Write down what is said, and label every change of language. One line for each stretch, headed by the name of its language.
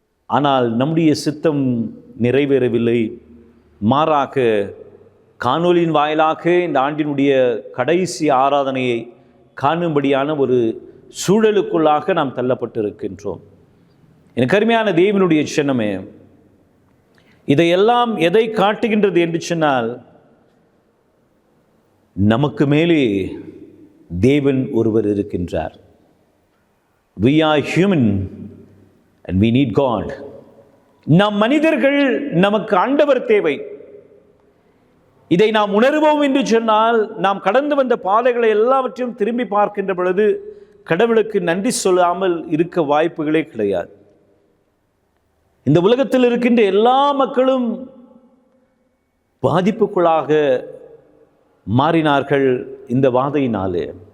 Tamil: ஆனால் நம்முடைய சித்தம் நிறைவேறவில்லை. மாறாக காணொலியின் வாயிலாக இந்த ஆண்டினுடைய கடைசி ஆராதனையை காணும்படியான ஒரு சூழலுக்குள்ளாக நாம் தள்ளப்பட்டிருக்கின்றோம். எனக்கு அருமையான தேவனுடைய சின்னமே, இதையெல்லாம் எதை காட்டுகின்றது என்று சொன்னால், நமக்கு மேலே தேவன் ஒருவர் இருக்கின்றார்.
English: We are human and we need God.
Tamil: நாம் மனிதர்கள், நமக்கு ஆண்டவர் தேவை. இதை நாம் உணர்வோம் என்று சொன்னால், நாம் கடந்து வந்த பாதைகளை எல்லாவற்றையும் திரும்பி பார்க்கின்ற பொழுது கடவுளுக்கு நன்றி சொல்லாமல் இருக்க வாய்ப்புகளே கிடையாது. இந்த உலகத்தில் இருக்கின்ற எல்லா மக்களும் பாதிப்புக்குள்ளாக மாறினார்கள் இந்த வாதையினாலே.